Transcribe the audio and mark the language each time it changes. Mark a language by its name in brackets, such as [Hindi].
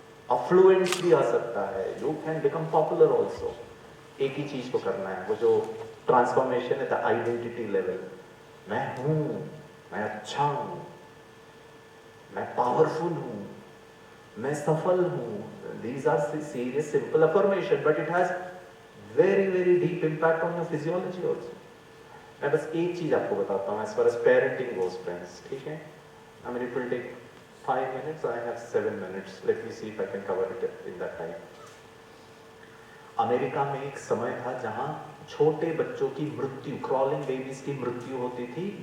[Hindi] Affluence भी आ सकता है. [English] You can become popular also. [Hindi] एक ही चीज को करना है, वो जो ट्रांसफॉर्मेशन है, [English] The identity level. [Hindi] मैं हूं, मैं अच्छा हूं, मैं पावरफुल हूं, मैं सफल हूं. [English] These are serious simple affirmation, but it has very very deep impact on your physiology also. [Hindi] मैं बस एक चीज आपको बताता हूं [English] as far as parenting goes, friends. [Hindi] ठीक है? [English] I mean, it will take 5 minutes. I have 7 minutes. Let me see if I can cover it in that time. [Hindi] America में एक समय था जहां छोटे बच्चों की मृत्यु, क्रॉलिंग बेबीज की मृत्यु होती थी.